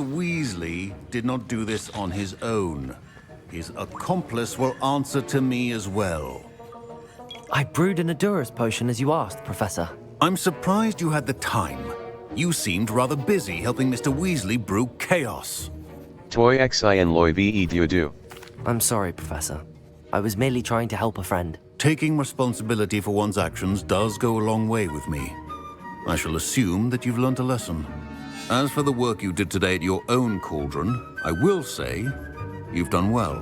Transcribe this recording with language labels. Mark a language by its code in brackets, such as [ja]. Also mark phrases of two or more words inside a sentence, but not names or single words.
[en] Weasley did not do this on his own. His accomplice will answer to me as well. I brewed an Adurus potion as you asked, Professor. I'm surprised you had the time. You seemed rather busy helping Mr. Weasley brew chaos. [vi] Toi xin loi ve du. [en] I'm sorry, Professor. I was merely trying to help a friend. Taking responsibility for one's actions does go a long way with me. I shall assume that you've learnt a lesson. As for the work you did today at your own cauldron, I will say you've done well.